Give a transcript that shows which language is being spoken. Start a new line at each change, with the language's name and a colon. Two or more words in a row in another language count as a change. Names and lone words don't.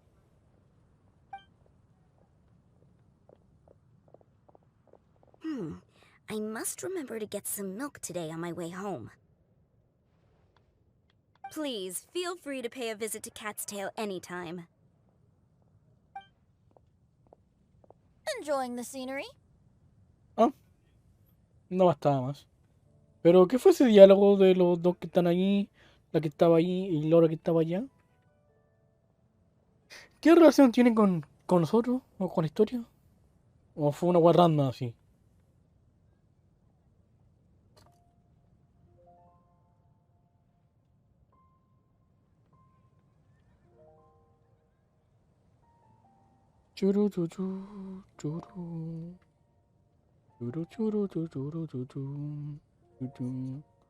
English: I must remember to get some milk today on my way home. Please, feel free to pay a visit to Cat's Tail anytime. Enjoying the scenery?
Spanish: No bastaba más. Pero, ¿qué fue ese diálogo de los dos que están ahí? La que estaba ahí y Laura que estaba allá. ¿Qué relación tienen con nosotros? ¿O con la historia? ¿O fue una guarranda así? Churu chuchu churu. Churu churu churu churu chuchu.